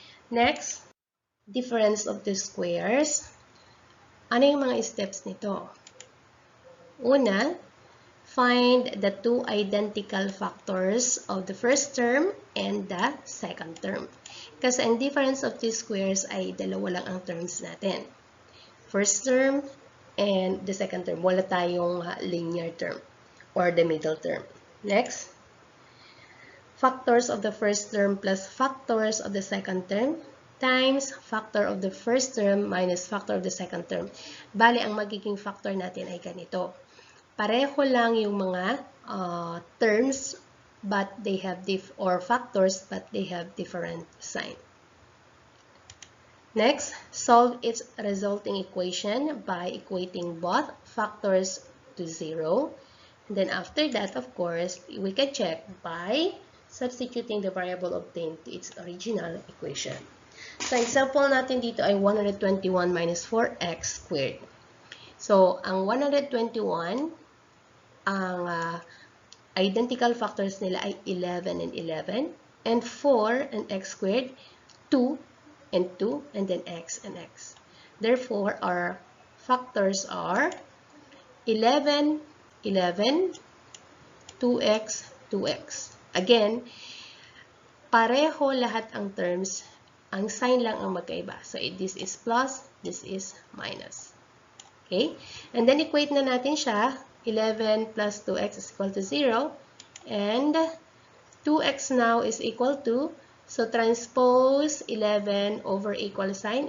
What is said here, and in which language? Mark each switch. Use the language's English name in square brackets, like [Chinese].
[English] Next, difference of the squares. [Filipino] Ano yung mga steps nito? Una, [English] find the two identical factors of the first term and the second term. [Filipino] Kasi ang difference of these squares ay dalawa lang ang terms natin. [English] First term and the second term. Wala tayong linear term or the middle term. Next, factors of the first term plus factors of the second term times factor of the first term minus factor of the second term. [Filipino] Bali, ang magiging factor natin ay ganito. Pareho lang yung mga [English] terms but they have or factors but they have different sign. Next, solve its resulting equation by equating both factors to 0. And then after that, of course, we can check by substituting the variable obtained to its original equation. [Filipino] So, example natin dito ay 121 minus 4x squared. So, ang 121, ang identical factors nila ay 11 and 11, and 4 and x squared, 2 and 2, and then x and x. [English] Therefore, our factors are 11, 11, 2x, 2x. [Filipino] Again, pareho lahat ang terms, ang sign lang ang magkaiba. [English] So, this is plus, this is minus. Okay? And then, [Filipino] equate na natin siya. [English] 11 plus 2x is equal to 0. And 2x now is equal to, so transpose 11 over equal sign.